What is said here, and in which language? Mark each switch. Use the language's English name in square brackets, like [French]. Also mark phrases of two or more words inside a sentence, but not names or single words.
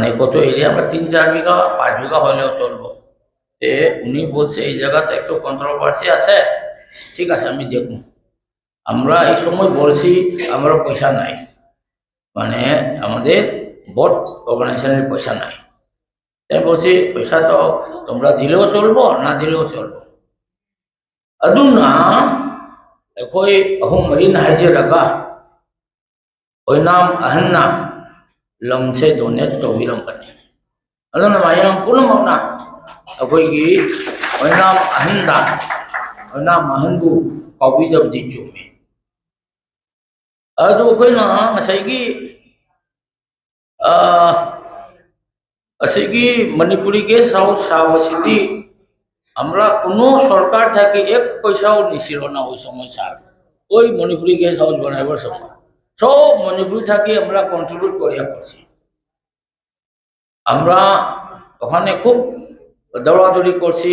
[Bangla] কত এরিয়া আমরা 3-4 বিঘা 5 বিঘা হলেও চলবো উনি বলছে এই জায়গাতে একটু কন্ট্রোভার্সি আছে ঠিক আছে আমি দেখব আমরা এই সময় বলছি আমরা পয়সা নাই মানে আমাদের [English] board organization's [Bangla] পয়সা নাই তাই বলছি পয়সা তো তোমরা দিলেও চলবো না দিলেও চলবো [Manipuri] ꯑꯗꯨꯅ ꯑꯩꯈꯣꯏ ꯑꯍꯨꯝ ꯃꯔꯤꯅ ꯍꯥꯏꯖꯔꯒ ꯑꯣꯏꯅꯥꯝ ꯑꯍꯟꯅ ꯂꯝꯁꯦ ꯗꯣꯅꯦꯠ ꯇꯧꯕꯤꯔꯝꯕꯅꯤ. ꯑꯗꯨꯅ ꯃꯌꯥꯝ ꯄꯨꯝꯅꯃꯛꯅ ꯑꯩꯈꯣꯏꯒꯤ ꯑꯣꯏꯅꯥꯝ ꯑꯍꯟꯕꯨ ꯀꯥꯎꯕꯤꯗꯕꯗꯤ ꯆꯨꯝꯃꯤ. ꯑꯗꯨ ꯑꯩꯈꯣꯏꯅ ꯉꯁꯥꯏꯒꯤ ꯑꯁꯤꯒꯤ [Bangla] মণিপুরি [English] guest house subsidy [Bangla] আমরা কোনো সরকার থেকে এক পয়সাও নিছিল না ওই সময় স্যার. ওই মণিপুরি [English] guest house [Bangla] বানাইবার সময় সব মণিপুরি থেকে আমরা কন্ট্রিবিউট করিয়া করছি. আমরা ওখানে খুব দৌড়াদৌড়ি করছি.